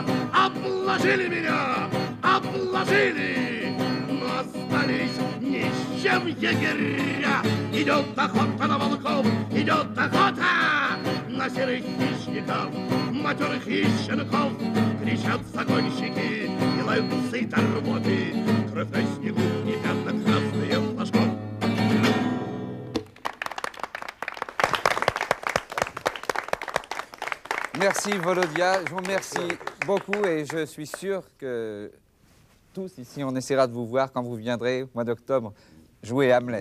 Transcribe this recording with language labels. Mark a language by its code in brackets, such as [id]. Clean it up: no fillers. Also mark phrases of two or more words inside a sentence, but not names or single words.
[ru] Обложили меня, обложили, но остались ни с чем егеря. Идет охота на волков, идет охота на серых хищников, матерых и щенков. Кричат загонщики и лаются и до работы, кровь на снегу и пятна красные флажков. [fr] Merci Volodia, je vous remercie beaucoup et je suis sûr que tous ici on essaiera de vous voir quand vous viendrez au mois d'octobre jouer Hamlet.